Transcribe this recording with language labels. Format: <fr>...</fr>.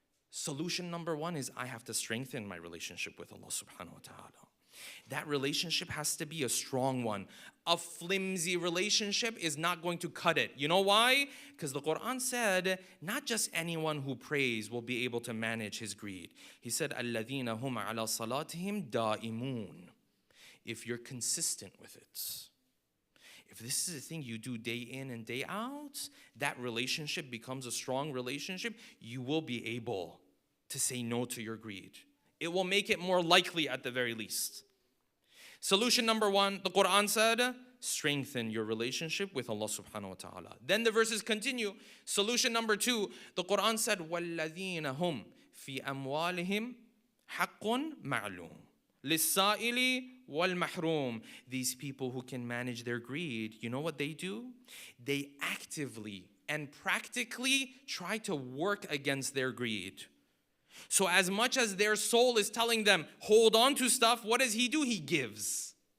<en>Solution number 1 is I have to strengthen my relationship with Allah subhanahu wa ta'ala. That relationship has to be a strong one. A flimsy relationship is not going to cut it. You know why? Because the Quran said, not just anyone who prays will be able to manage his greed. He said,</en> <ar>الَّذِينَ هُمْ عَلَى صَلَاتِهِمْ دَائِمُونَ.</ar> <en>If you're consistent with it, if this is a thing you do day in and day out, that relationship becomes a strong relationship. You will be able to say no to your greed. It will make it more likely at the very least. Solution number 1, the Quran said, strengthen your relationship with Allah subhanahu wa ta'ala. Then the verses continue. Solution number 2, the Quran said,</en> <ar>وَالَّذِينَ هُمْ فِي أَمْوَالِهِمْ حَقٌّ مَعْلُومٌ لِلسَّائِلِ وَالْمَحْرُومِ.</ar> <en>These people who can manage their greed, you know what they do? They actively and practically try to work against their greed. So as much as their soul is telling them, hold on to stuff, what does he do? He gives.</en>